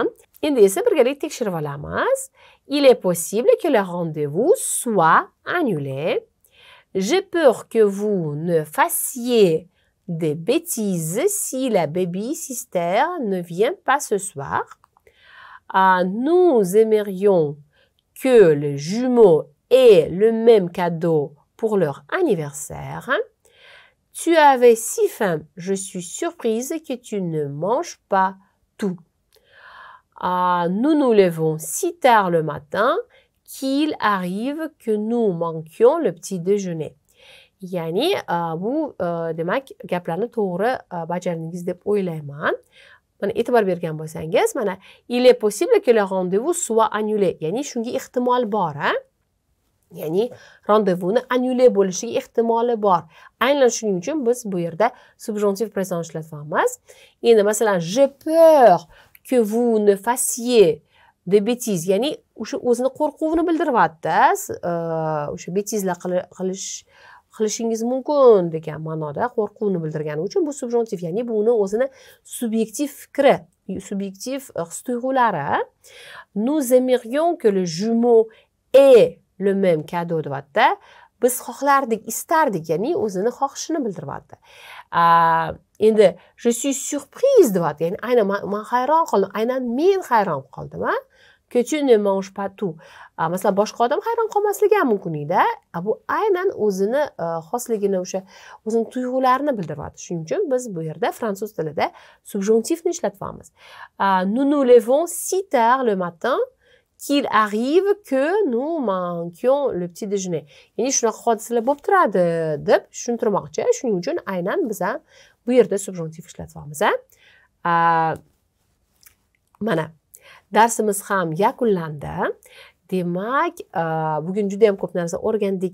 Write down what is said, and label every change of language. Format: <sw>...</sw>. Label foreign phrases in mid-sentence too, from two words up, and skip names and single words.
<uz>Endi esa birgalikda tekshirib olamiz.</uz> <fr>Il est possible que le rendez-vous soit annulé. J'ai peur que vous ne fassiez des bêtises si la baby-sister ne vient pas ce soir. Nous aimerions que les jumeaux aient le même cadeau pour leur anniversaire. Tu avais si faim, je suis surprise que tu ne manges pas tout. Nous nous levons si tard le matin qu'il arrive que nous manquions le petit déjeuner.</fr> <uz>Ya'ni bu demak gaplarni to'g'ri bajardingiz deb o'ylayman. Mana e'tibor bergan bo'lsangiz, mana</uz> <fr>il est possible que le rendez-vous soit annulé.</fr> <uz>Ya'ni shunga ehtimol bor, ya'ni rendezvuni annulé bo'lishiga ehtimoli bor. Aynan shuning uchun biz bu yerda subjuntiv présent ishlatyapmiz. Endi masalan,</uz> <fr>j'ai peur que vous ne fassiez des bêtises,</fr> <uz>ya'ni o'sha o'zini qo'rquvini bildiryapti. O'sha betizlar qilishingiz mumkin degan ma'noda qo'rquvni bildirgani uchun bu subjuntiv, ya'ni bu uni o'zini subyektiv fikri, subyektiv his-tuyg'ulari.</uz> <fr>Nous aimerions que le jumeau ait le même cadeau deyapti.</fr> <uz>Biz xohlardik, istardik, ya'ni o'zini xohishini bildiryapti. Endi</uz> <fr>je suis surprise</fr> <uz>deyapti, ya'ni aynan men hayron qoldim, aynan men hayron qoldim,</uz> <fr>que tu ne manges pas tout.</fr> <uz>Masalan, boshqa odam hayron qolmasligi ham mumkin edi. Bu aynan o'zini xosligini, o'sha o'zini tuyg'ularini bildiryapti. Shuning uchun biz bu yerda fransuz tilida subjuntivni ishlatyapmiz.</uz> <fr>Nous nous levons si tard le matin qu'il arrive que nous manquions le petit déjeuner.</fr> <uz>Ya'ni shunaqa hodisalar bo'lib turadi deb tushuntirmoqchi. Shuning uchun aynan biz ham bu yerda subjuntiv ishlatyapmiz. Mana darsimiz ham yakunlandi. Demak, bugun juda ham ko'p narsa o'rgandik.</uz>